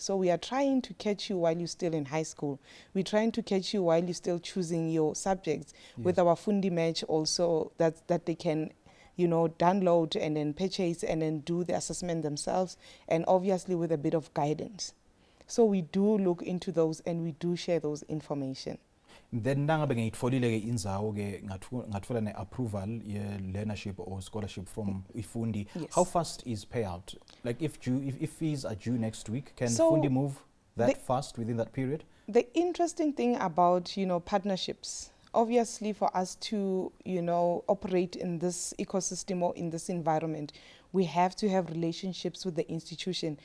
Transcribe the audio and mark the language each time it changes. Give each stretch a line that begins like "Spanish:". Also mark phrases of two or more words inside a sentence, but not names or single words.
English: So we are trying to catch you while you're still in high school. We're trying to catch you while you're still choosing your subjects. With our Fundi match also, that they can, you know, download and then purchase and then do the assessment themselves, and obviously with a bit of guidance. So we do look into those and we do share those information.
Swati: Then nangabe ngiyitfolile ke indzawo ke ngatfola ne approval ye
English: learnership or scholarship from iFundi. How fast is payout? Like if fees are due next week, can Fundi move that fast within that period? The interesting thing about, you know, partnerships, obviously for us to, you know, operate in this ecosystem or in this environment, we have to have relationships with the institution.